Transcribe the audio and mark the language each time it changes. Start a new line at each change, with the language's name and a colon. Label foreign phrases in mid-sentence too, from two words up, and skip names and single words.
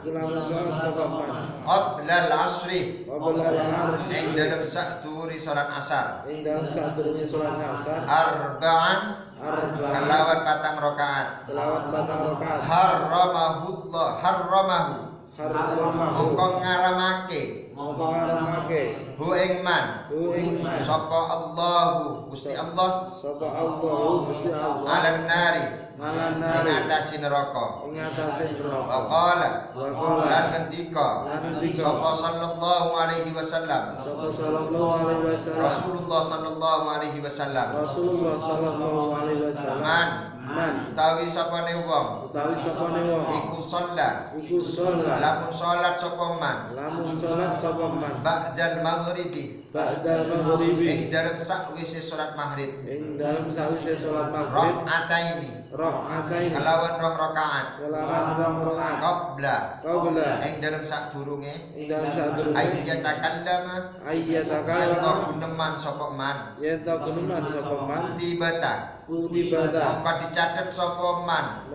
Arabic: قبل العصر
Javanese: ing dalem sadurunge salat asar arba'an kelawan patang rakaat harramahu mongko ngaramake hu ing man sapa Allahu Gusti Allah
Arabic: على النار
Javanese: ing atase neraka. Waqala lan ngendika sapa
Arabic: صلى الله عليه وسلم,
Javanese: Rasulullah
Arabic: صلى الله عليه وسلم,
Javanese: man utawi sapane wong iku sholat lamun sholat sapa man
Arabic: بعد المغرب
Javanese: ing dalem sakwise salat maghrib rakaataini kelawan rong rakaat qabla ing dalem sadurunge ayyatakallama guneman sapa man tibata mongko dicatet sapa man